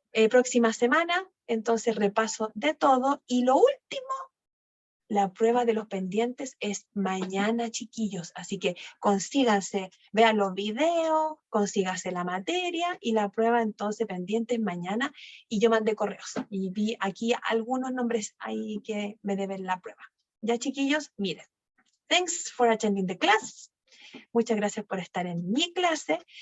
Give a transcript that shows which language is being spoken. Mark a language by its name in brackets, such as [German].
[Spanish] Próxima semana, entonces repaso de todo. Y lo último, la prueba de los pendientes es mañana, chiquillos. Así que consíganse, vean los videos, consíganse la materia y la prueba entonces pendientes mañana. Y yo mandé correos y vi aquí algunos nombres ahí que me deben la prueba. Ya, chiquillos, miren. [English] Thanks for attending the class. [Spanish] Muchas gracias por estar en mi clase.